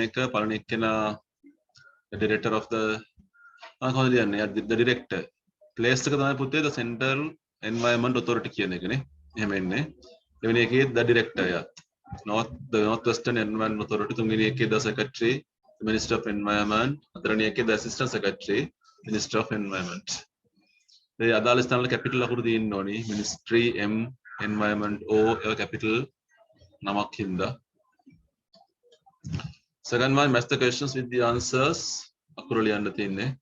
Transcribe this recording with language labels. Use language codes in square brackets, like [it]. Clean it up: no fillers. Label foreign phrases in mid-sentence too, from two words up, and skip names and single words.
[si] එක පළවෙනි එක්කෙනා [en] the director of the [si] කොහොමද කියන්නේ [en] the director place [si] එක තමයි පුතේ [en] the Central Environment Authority [si] කියන එකනේ. එහෙම එන්නේ. දෙවෙනි එකේ [en] the director යා. The Northwestern Environment Authority [si] තුන්වෙනි එකේ [en] the secretary the Minister of Environment [si] හතරවෙනි එකේ [en] the Assistant Secretary Minister of Environment. [si] ඒ අදාළ ස්ථාන වල capital අකුරු තියෙන්න ඕනි. [en] Ministry M Environment O capital [si] නමක් හින්දා. [en] Second one, match the questions with the answers. [si] අකුරු ලියන්න තියෙන්නේ.